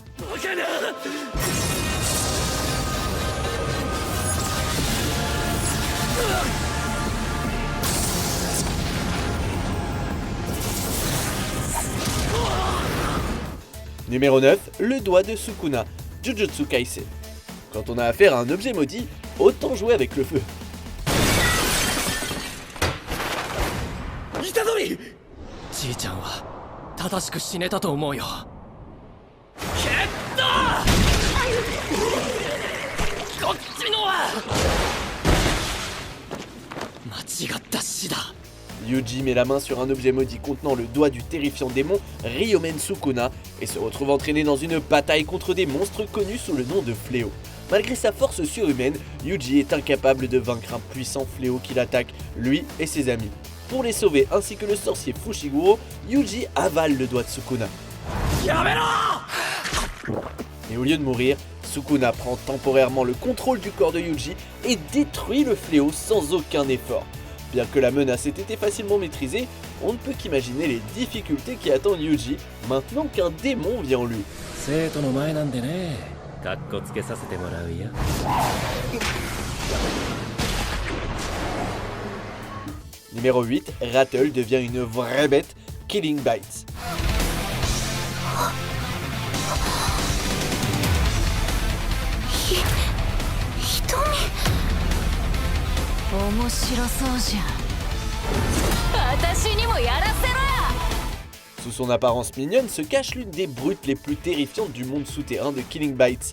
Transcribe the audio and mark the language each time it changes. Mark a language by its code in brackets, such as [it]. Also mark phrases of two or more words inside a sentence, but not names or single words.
[fr] Numéro 9, le doigt de Sukuna, Jujutsu Kaisen. Quand on a affaire à un objet maudit, autant jouer avec le feu. [ja] じいちゃんは正しく死ねたと思うよ。決ったこっちのは間違った死だ。 [fr] Yuji met la main sur un objet maudit contenant le doigt du terrifiant démon Ryomen Sukuna et se retrouve entraîné dans une bataille contre des monstres connus sous le nom de fléaux. Malgré sa force surhumaine, Yuji est incapable de vaincre un puissant fléau qui l'attaque, lui et ses amis. Pour les sauver ainsi que le sorcier Fushiguro, Yuji avale le doigt de Sukuna. Et au lieu de mourir, Sukuna prend temporairement le contrôle du corps de Yuji et détruit le fléau sans aucun effort. Bien que la menace ait été facilement maîtrisée, on ne peut qu'imaginer les difficultés qui attendent Yuji maintenant qu'un démon vit en lui. [ja] 生徒の前なんでね、かっこつけさせてもらうよ。 [fr] Numéro 8, Rattle devient une vraie bête, Killing Bites. Sous son apparence mignonne se cache l'une des brutes les plus terrifiantes du monde souterrain de Killing Bites.